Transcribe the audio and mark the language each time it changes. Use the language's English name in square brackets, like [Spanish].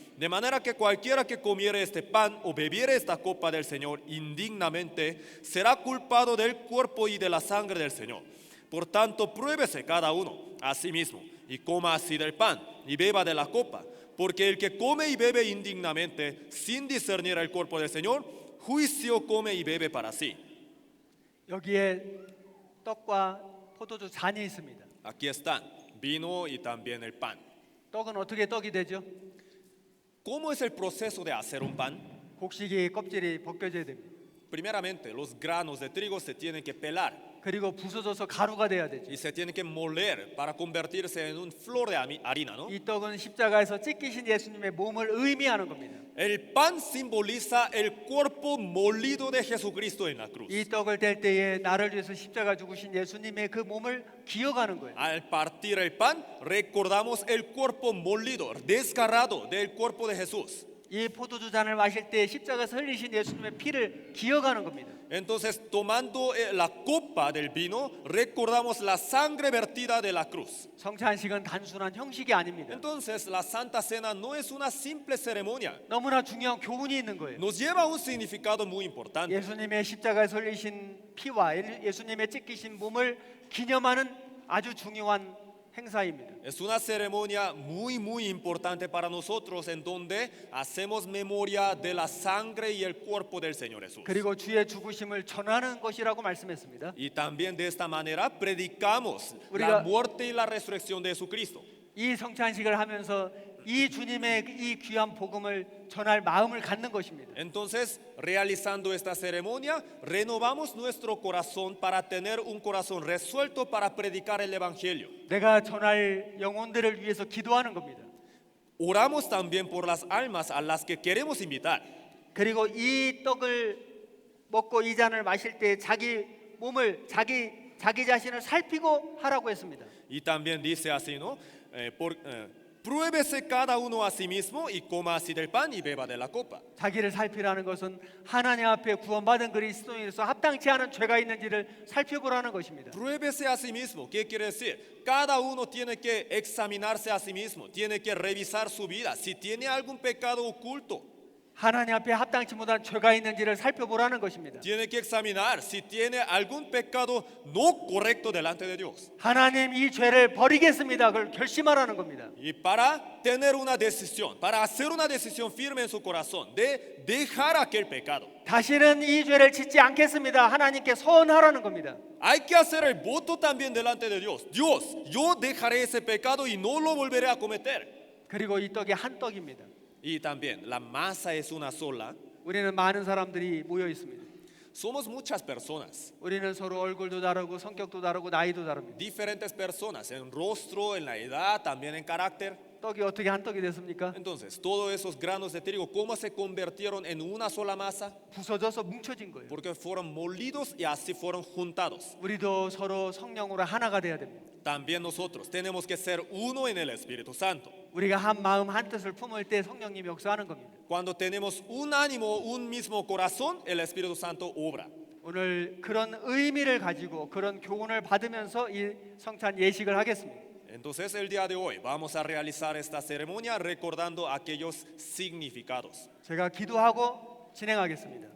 [Spanish] De manera que cualquiera que comiere este pan o bebiere esta copa del Señor indignamente será culpado del cuerpo y de la sangre del Señor. Por tanto, pruébese cada uno a sí mismo y coma así del pan y beba de la copa, porque el que come y bebe indignamente sin discernir el cuerpo del Señor, juicio come y bebe para sí. [Korean] 여기에 떡과 포도주 잔이 있습니다. [Spanish] Aquí están, vino y también el pan. [Korean] 떡은 어떻게 떡이 되죠? [Spanish] ¿Cómo es el proceso de hacer un pan? [Korean] 곡식이 껍질이 벗겨져야 됩니다. [Spanish] Primeramente, los granos de trigo se tienen que pelar [Korean] 그리고 부서져서 가루가 돼야 되죠. [Spanish] y se tienen que moler para convertirse en un flor de harina, ¿no? [Korean] 이 떡은 십자가에서 찢기신 예수님의 몸을 의미하는 겁니다. [Spanish] El pan simboliza el cuerpo molido de Jesucristo en la cruz. [Korean] 이 떡을 뗄 때에 나를 위해서 십자가 죽으신 예수님의 그 몸을 기억하는 거예요. [Spanish] Al partir el pan, recordamos el cuerpo molido, desgarrado del cuerpo de Jesús. [Korean] 이 포도주 잔을 마실 때 십자가에서 흘리신 예수님의 피를 기억하는 겁니다. [Spanish] Entonces, tomando la copa del vino, recordamos la sangre vertida de la cruz. [Korean] 성찬식은 단순한 형식이 아닙니다. [Spanish] Entonces, la Santa Cena no es una simple ceremonia. [Korean] 너무나 중요한 교훈이 있는 거예요. [Spanish] Nos lleva un significado muy importante. [Korean] 예수님의 십자가에서 흘리신 피와 예수님의 찢기신 몸을 기념하는 아주 중요한 행사입니다. [Spanish] Es una ceremonia muy importante para nosotros en donde hacemos memoria de la sangre y el cuerpo del Señor Jesús. [Korean] 그리고 주의 죽으심을 전하는 것이라고 말씀했습니다. [Spanish] Y también de esta manera predicamos [Korean] 우리가- [Spanish] la muerte y la resurrección de Jesucristo. [Korean] 이 성찬식을 하면서 이 주님의 이 귀한 복음을 전할 마음을 갖는 것입니다. [Spanish] Entonces, realizando esta ceremonia, renovamos nuestro corazón para tener un corazón resuelto para predicar el Evangelio. [Korean] 내가 전할 영혼들을 위해서 기도하는 겁니다. [Spanish] Oramos también por las almas a las que queremos invitar. [Korean] 그리고 이 떡을 먹고 이 잔을 마실 때 자기 몸을 자기 자신을 살피고 하라고 했습니다. [Spanish] Y también dice así, ¿no? Pruébese cada uno a sí mismo y coma así del pan y beba de la copa. [Korean] 자기를 살피라는 것은 하나님 앞에 구원받은 그리스도인으로서 합당치 않은 죄가 있는지를 살펴보라는 것입니다. [Spanish] Pruébese a sí mismo. ¿Qué quiere decir? Cada uno tiene que examinarse a sí mismo, tiene que revisar su vida. Si tiene algún pecado oculto, [Korean] 하나님 앞에 합당치 못한 죄가 있는지를 살펴보라는 것입니다. [Spanish] tiene que examinar si tiene algún pecado no correcto delante de Dios. [Korean] 하나님 이 죄를 버리겠습니다. 그걸 결심하라는 겁니다. [Spanish] Y para tener una decisión, para hacer una decisión firme en su corazón de dejar aquel pecado. [Korean] 다시는 이 죄를 짓지 않겠습니다. 하나님께 서원하라는 겁니다. [Spanish] Hay que hacer el voto también delante de Dios. Dios, yo dejaré ese pecado y no lo volveré a cometer. [Korean] 그리고 이 떡이 한 떡입니다. [Spanish] Y también, la masa es una sola. [Korean] 우리는 많은 사람들이 모여 있습니다. [Spanish] Somos muchas personas, [Korean] 우리는 서로 얼굴도 다르고 성격도 다르고 나이도 다릅니다. [Spanish] diferentes personas, en rostro, en la edad, también en carácter. [Korean] 떡이 어떻게 한 떡이 됐습니까? [Spanish] Entonces, todos esos granos de trigo, ¿cómo se convirtieron en una sola masa? [Korean] 부서져서 뭉쳐진 거예요. [Spanish] Porque fueron molidos y así fueron juntados. [Korean] 우리도 서로 성령으로 하나가 돼야 됩니다. [Spanish] También nosotros tenemos que ser uno en el Espíritu Santo. [Korean] 우리가 한 마음 한 뜻을 품을 때 성령님이 역사하는 겁니다. [Spanish] Cuando tenemos un ánimo, un mismo corazón, el Espíritu Santo obra. [Korean] 오늘 그런 의미를 가지고 그런 교훈을 받으면서 이 성찬 예식을 하겠습니다. [Spanish] Entonces el día de hoy vamos a realizar esta ceremonia recordando aquellos significados. [Korean] 제가 기도하고 진행하겠습니다.